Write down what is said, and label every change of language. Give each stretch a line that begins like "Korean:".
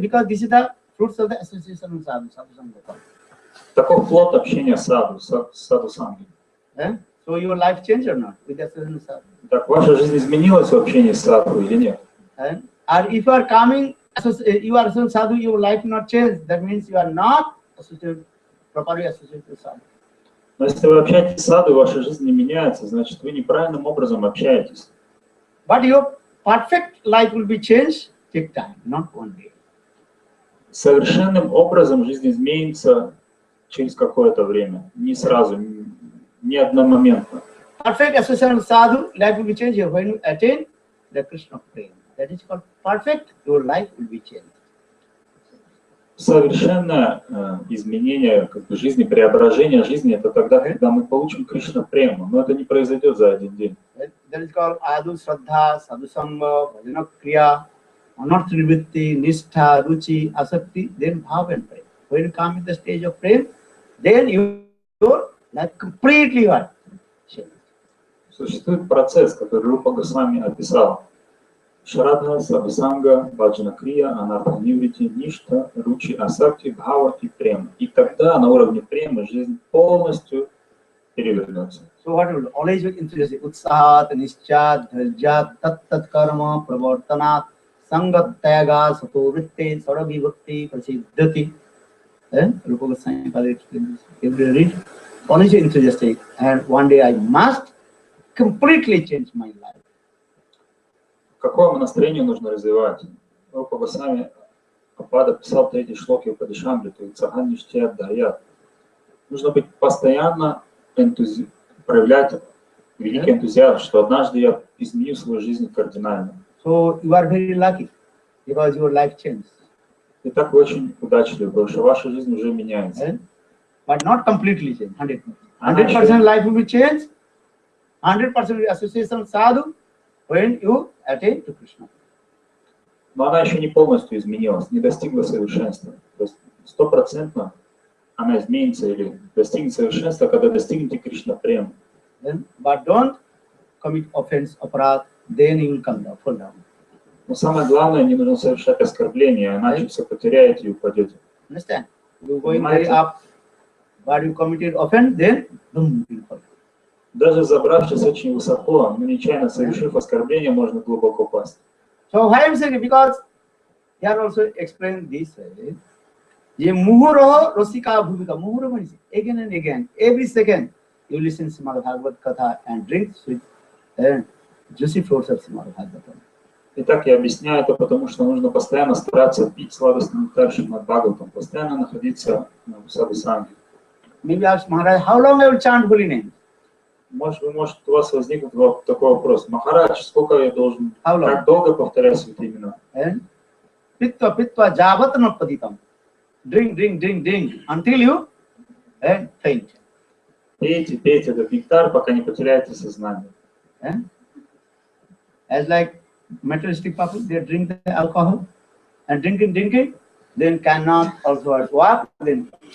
English: Because this is the fruits of the association of sadhu, sadhu.
Russian: Таков плод общения саду, саду санги.
English: So your life changed or not with the association of sadhu?
Russian: Так, ваша жизнь изменилась в общении с саду или нет?
English: Or if you are coming, you are associated sadhu, your life not change. That means you are not associated, properly associated with sadhu.
Russian: Но если вы общаетесь с саду, и ваша жизнь не меняется, значит, вы неправильным образом общаетесь.
English: But your perfect life will be changed, take time, not one day.
Russian: Совершенным образом жизнь изменится через какое-то время, не сразу, не одномоментно.
English: Perfect association of sadhu, life will be changed when you attain the Krishna prema. That is called perfect, your life will be changed.
Russian: Совершенное изменение как бы, жизни, преображение жизни, это тогда, когда мы получим Кришна прему, но это не произойдет за один день.
English: That is called adu shraddha, sadhu sangha, bhajana kriya, anartha-nivritti, nishtha, ruchi, asakti, then bhav and prem. When you come in the stage of prem, then your life completely changed.
Russian: Существует процесс, который Рупа Госвами описал. Шрадха, садхусанга, баджана крия, анарта ниврити, ништа, ручи, асакти, бхава и према. И тогда на уровне премы жизнь полностью перевернется.
English: So what will always be enthusiastic?
Sanskrit: Utsahat, nischat, dharjat, tat karma, pravartanat, sangat tyaga, sato vritte, sarabhi bhakti, prasiddhati.
English: Rupa Goswami Padre explained this. Every read, always enthusiastic. And one day I must completely change my life.
Russian: Какое настроение нужно развивать? Рупа Госвами Апада писал третий шлоки Упадишамриту,
Sanskrit: Ицаган ништият дарьят.
Russian: Нужно быть постоянно проявлять великий энтузиазм, что однажды я изменю свою жизнь кардинально.
English: So you are very lucky because your life changed.
Russian: Итак, вы очень удачливы, потому что ваша жизнь уже меняется.
English: But not completely changed, 100%. 100% life will be changed, 100% association sadhu when you attain to Krishna.
Russian: Но она еще не полностью изменилась, не достигла совершенства. То есть 100% она изменится или достигнет совершенства, когда достигнете Кришна прем.
English: But don't commit offense, aparat, then you will come down, fall down.
Russian: Но самое главное, не нужно совершать оскорбления, иначе все потеряете и упадете.
English: Understand? You going very up, but you committed offense, then boom, you will fall.
Russian: Даже забравшись очень высоко, но нечаянно совершив оскорбление, можно глубоко упасть.
English: So why I'm saying, because here also explain this way.
Sanskrit: Ye muhuro rosika bhuvika,
English: muhuro means again and again, every second you listen to Srimad Bhagavad Katha and drink sweet and juicy fruits of Srimad Bhagavatam.
Russian: Итак, я объясняю это, потому что нужно постоянно стараться пить сладостный нектар Шримад Бхагаватам, постоянно находиться в садхусанге.
English: Maybe ask Maharaj, how long I will chant holy name?
Russian: Может, у вас возникнет такой вопрос. Махарадж, сколько я должен, как долго повторять святые имена?
Sanskrit: Pitva, pitva, javat napaditam.
English: Drink, drink, drink, drink, until you faint.
Russian: Пейте, пейте этот нектар, пока не потеряете сознание.
English: As like materialistic people, they drink the alcohol and drinking, then cannot also walk, then